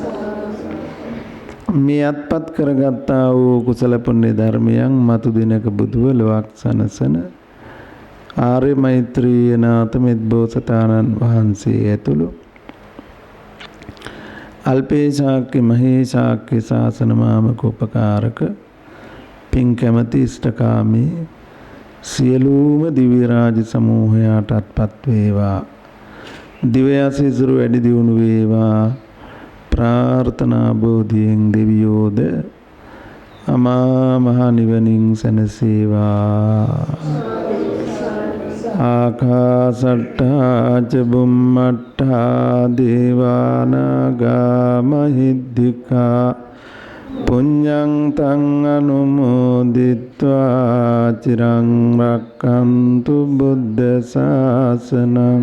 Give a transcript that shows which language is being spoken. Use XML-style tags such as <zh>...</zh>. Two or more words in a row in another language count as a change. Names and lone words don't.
<si>මේ අත්පත් කරගත්තා වූ කුසල පුණ්‍ය ධර්මයන් මතු දිනක බුදුව ලොවක් සනසන ආර්ය මෛත්‍රී නාත මෙත්බෝසතාණන් වහන්සේ ඇතුළු අල්පේ ශාක්‍ය මහේ ශාක්‍ය ශාසන මාමක උපකාරක පින් කැමැති ඉෂ්ඨකාමී සියලුම දිව්‍ය රාජ සමූහයාට අත්පත් වේවා. දිව්‍යසිසුරු වැඩි දියුණු වේවා. ප්‍රාර්ථනා බෝධියෙන් දෙවියෝද අමා මහ නිවනින් සැනසේවා.</si> <pi>ආකාසට්ටා ච බුම්මට්ටා දේවානාගා මහිද්దికා පුඤ්ඤං තං අනුමෝදිත්වා චිරං රක්ඛන්තු බුද්ධ ශාසනං.</pi>